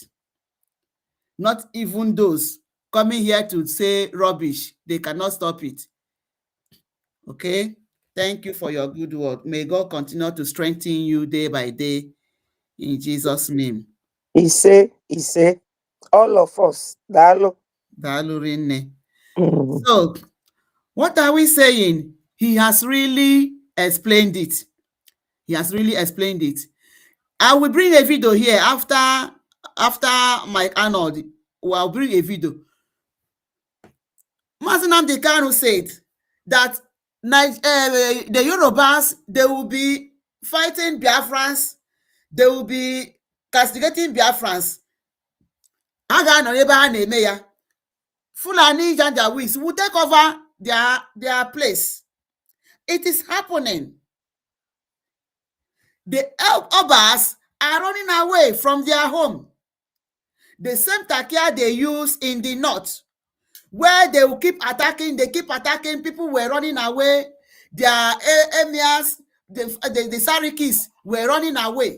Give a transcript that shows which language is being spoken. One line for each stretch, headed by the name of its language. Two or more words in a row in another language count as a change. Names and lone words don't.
English: Not even those coming here to say rubbish, they cannot stop it. Okay? Thank you for your good work. May God continue to strengthen you day by day in Jesus' name. He say, all of us,
Igbo: Dalo. Daalụ rinne.
English: So, what are we saying? He has really explained it. He has really explained it. I will bring a video here after Mike Arnold. I'll bring a video. Mazi Nnamdi Kanu said that the Yorubas, they will be fighting Biafrans, they will be castigating Biafrans.
Igbo: Ha ga-anọ ebe ha na-eme ya.
English: Fulani Janjaweeds will take over their place. It is happening. The Obas are running away from their home. The same takia they use in the north, where they will keep attacking, people were running away, their emirs, the Sarikis were running away.